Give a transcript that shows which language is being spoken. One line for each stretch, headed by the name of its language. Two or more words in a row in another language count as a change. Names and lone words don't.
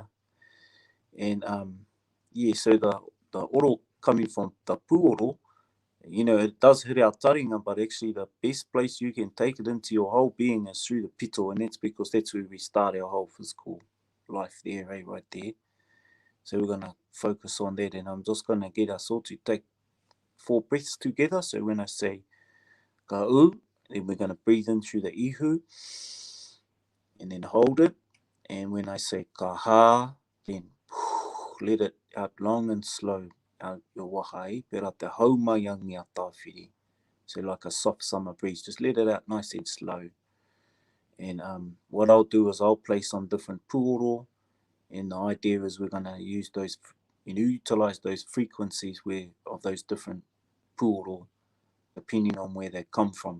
English: And yeah, so the oro coming from the pūoro, you know, it does hit our taringa, but actually the best place you can take it into your whole being is through the pito, and that's because that's where we start our whole physical life there, right there. So we're going to focus on that, and I'm just going to get us all to take 4 breaths together. So when I say
Māori: ka u,
English: then we're going to breathe in through the ihu, and then hold it. And when I say
Māori: ka ha,
English: then let it out long and slow out your wahai,
Māori: pera te haumaiangi a tāwhiri.
English: So like a soft summer breeze, just let it out nice and slow. And what I'll do is I'll play some different pūoro, and the idea is we're going to use those, utilize those frequencies of those different pūoro, depending on where they come from.